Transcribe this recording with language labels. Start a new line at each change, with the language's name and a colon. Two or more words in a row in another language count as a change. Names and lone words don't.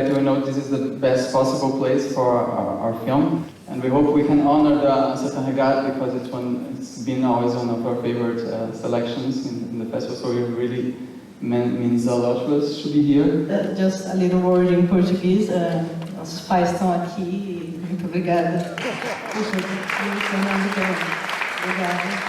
English: We know this is the best possible place for our film, and we hope we can honor the Certain Regard because it's been always one of our favorite selections in the festival, so we really means a lot to us to be here. Just a little word in Portuguese.
Portuguese: Nossos pais estão aqui. Muito obrigada. Obrigada.